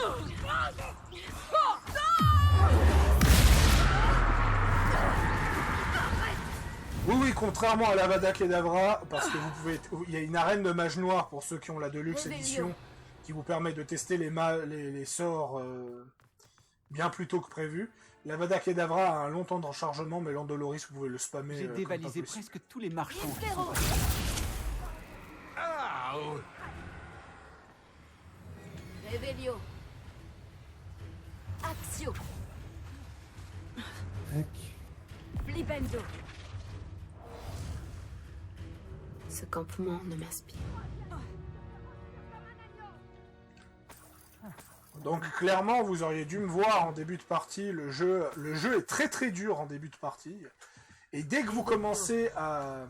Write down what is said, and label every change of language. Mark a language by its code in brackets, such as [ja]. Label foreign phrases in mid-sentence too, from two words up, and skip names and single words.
[fr] oui, contrairement à l'Avada Kedavra, parce que il y a une arène de mages noirs pour ceux qui ont la Deluxe Rebellion. Edition, qui vous permet de tester les sorts bien plus tôt que prévu. L'Avada Kedavra a un long temps de rechargement, mais l'Andoloris, vous pouvez le spammer. J'ai comme dévalisé pas possible. presque tous les marchands. qui Zéro. sont passés. Ah, oh. Revelio. Axio. Flipendo. Ce campement ne m'inspire. Donc clairement, vous auriez dû me voir en début de partie. Le jeu est très très dur en début de partie. Et dès que vous commencez à...